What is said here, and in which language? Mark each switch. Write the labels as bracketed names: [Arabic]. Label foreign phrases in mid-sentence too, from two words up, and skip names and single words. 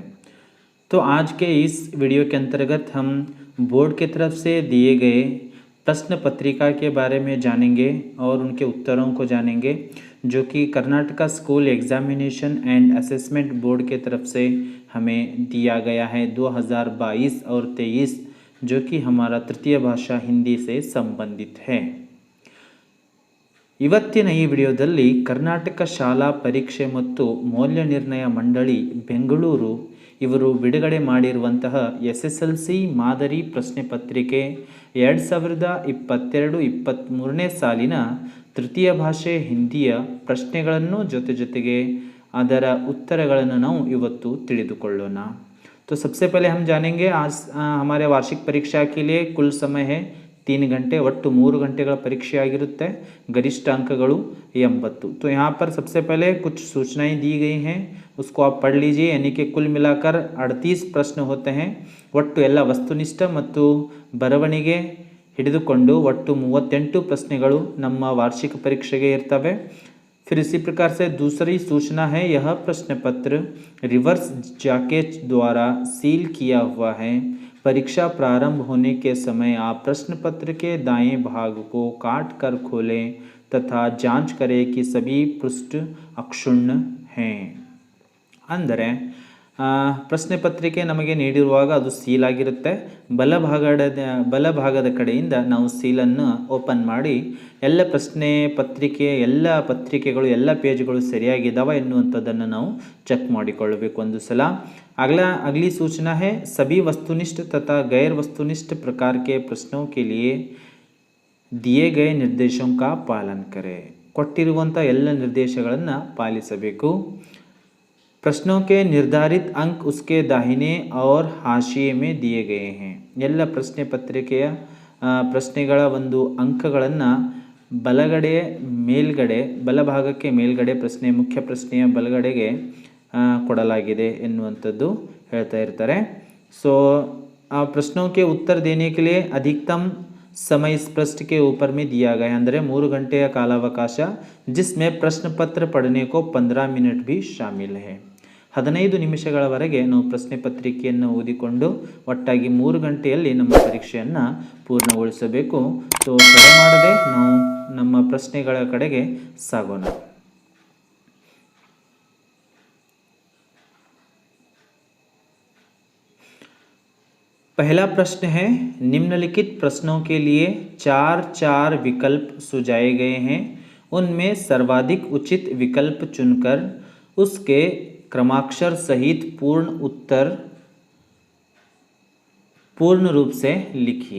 [Hindi] तो आज के इस वीडियो के अंतर्गत हम बोर्ड की तरफ से दिए गए प्रश्न पत्रिका के बारे में जानेंगे और उनके उत्तरों को जानेंगे, जो कि कर्नाटका स्कूल एग्जामिनेशन एंड असेसमेंट बोर्ड के तरफ से हमें दिया गया है 2022 और 23, जो कि हमारा तृतीय भाषा हिंदी से संबंधित है। [Kannada] ಇವತ್ತಿನ ಈ ವಿಡಿಯೋದಲ್ಲಿ ಕರ್ನಾಟಕ ಶಾಲಾ ಪರೀಕ್ಷೆ ಮತ್ತು ಮೌಲ್ಯ ನಿರ್ಣಯ ಮಂಡಳಿ ಬೆಂಗಳೂರು ಇವರು ಬಿಡುಗಡೆ ಮಾಡಿರುವಂತಹ SSLC ಮಾದರಿ ಪ್ರಶ್ನೆ ಪತ್ರಿಕೆ 2022-23ನೇ ಸಾಲಿನ ತೃತೀಯ ಭಾಷೆ ಹಿಂದಿಯ ಪ್ರಶ್ನೆಗಳನ್ನು ಜೊತೆಗೆ ಅದರ उत्तरಗಳನ್ನು ನಾವು ಇವತ್ತು ತಿಳಿದುಕೊಳ್ಳೋಣ। [Hindi] तो सबसे पहले हम जानेंगे आज हमारे वार्षिक परीक्षा के लिए कुल समय है 3 घंटे, [Kannada] ಒಟ್ಟು 3 ಗಂಟೆಗಳ ಪರೀಕ್ಷೆ ಆಗಿರುತ್ತೆ। [Hindi] गरिष्ठ अंकಗಳು 80। तो यहाँ पर सबसे पहले कुछ सूचनाएं दी गई हैं, उसको आप पढ़ लीजिए। यानी कि कुल मिलाकर 38 प्रश्न होते हैं। [Kannada] ಒಟ್ಟು ಎಲ್ಲ ವಸ್ತುನಿಷ್ಠ ಮತ್ತು ಬರವಣಿಗೆ ಹಿಡಿದುಕೊಂಡು ಒಟ್ಟು 38 ಪ್ರಶ್ನೆಗಳು ನಮ್ಮ ವಾರ್ಷಿಕ ಪರೀಕ್ಷೆಗೆ ಇರ್ತವೆ। [Hindi] फिर इसी प्रकार से दूसरी सूचना है, यह प्रश्न पत्र [English] reverse jacket [Hindi] द्वारा सील किया हुआ है। परीक्षा प्रारंभ होने के समय आप प्रश्न पत्र के दाएं भाग को काट कर खोलें तथा जांच करें कि सभी पृष्ठ अक्षुण्ण हैं। [Kannada] ಅಂದರೆ ಪ್ರಶ್ನೆ ಪತ್ರಿಕೆ ನಮಗೆ ನೀಡಿರುವಾಗ ಅದು ಸೀಲ್ ಆಗಿರುತ್ತೆ। ಬಲಭಾಗದ ಕಡೆಯಿಂದ ನಾವು ಸೀಲನ್ನು ಓಪನ್ ಮಾಡಿ ಎಲ್ಲ ಪ್ರಶ್ನೆ ಪತ್ರಿಕೆಯ ಎಲ್ಲ ಪತ್ರಿಕೆಗಳು ಎಲ್ಲ ಪೇಜ್ಗಳು ಸರಿಯಾಗಿದ್ದಾವೆ ಎನ್ನುವಂಥದ್ದನ್ನು ನಾವು ಚೆಕ್ ಮಾಡಿಕೊಳ್ಳಬೇಕು ಒಂದು ಸಲ। [Hindi] अगली सूचना है, सभी वस्तुनिष्ठ तथा गैर वस्तुनिष्ठ प्रकार के प्रश्नों के लिए दिए गए निर्देशों का पालन करें। [Kannada] ಕೊಟ್ಟಿರುವಂಥ ಎಲ್ಲ ನಿರ್ದೇಶಗಳನ್ನು ಪಾಲಿಸಬೇಕು। [Hindi] प्रश्नों के निर्धारित अंक उसके दाहिने और हाशिए में दिए गए हैं। [Kannada] ಎಲ್ಲ ಪ್ರಶ್ನೆ ಪತ್ರಿಕೆಯ ಪ್ರಶ್ನೆಗಳ ಒಂದು ಅಂಕಗಳನ್ನು ಬಲಗಡೆ ಮೇಲ್ಗಡೆ ಬಲಭಾಗಕ್ಕೆ ಮೇಲ್ಗಡೆ ಮುಖ್ಯ ಪ್ರಶ್ನೆಯ ಬಲಗಡೆಗೆ ಕೊಡಲಾಗಿದೆ ಎನ್ನುವಂಥದ್ದು ಹೇಳ್ತಾ ಇರ್ತಾರೆ। [Hindi] सो प्रश्नों के उत्तर देने के लिए अधिकतम समय इस पृष्ठ के ऊपर में दिया गया है, [Kannada] ಅಂದರೆ 3 ಗಂಟೆಯ ಕಾಲಾವಕಾಶ, [Hindi] जिसमें प्रश्न पत्र पढ़ने को 15 मिनट भी शामिल है। [Kannada] 15 ನಿಮಿಷಗಳವರೆಗೆ ನಾವು ಪ್ರಶ್ನೆ ಪತ್ರಿಕೆಯನ್ನು ಓದಿಕೊಂಡು ಒಟ್ಟಾಗಿ 3 ಗಂಟೆಯಲ್ಲಿ ನಮ್ಮ ಪರೀಕ್ಷೆಯನ್ನು ಪೂರ್ಣಗೊಳಿಸಬೇಕು। ಸೊ ತಡ ಮಾಡದೆ ನಾವು ನಮ್ಮ ಪ್ರಶ್ನೆಗಳ ಕಡೆಗೆ ಸಾಗೋಣ। [Hindi] पहला प्रश्न है, निम्नलिखित प्रश्नों के लिए 4 विकल्प सुझाए गए हैं। उनमें सर्वाधिक उचित विकल्प चुनकर उसके क्रमाक्षर सहित पूर्ण उत्तर पूर्ण रूप से लिखिए।